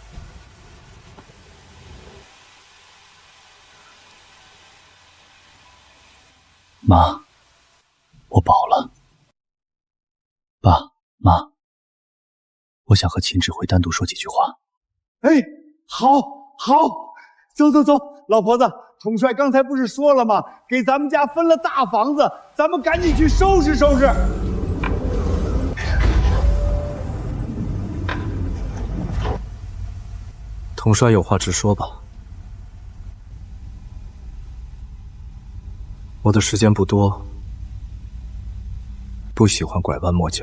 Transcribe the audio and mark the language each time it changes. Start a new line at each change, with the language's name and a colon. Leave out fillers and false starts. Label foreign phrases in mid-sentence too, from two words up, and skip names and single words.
Chinese: 媽，我飽了。爸媽，我想和秦指揮单獨說幾句話。哎，好，走，老婆子，統帥剛才不是說了嗎？給咱們家分了大房子，咱們趕緊去收拾收拾。統帥有話直說吧。我的時間不多，不喜歡拐彎抹角。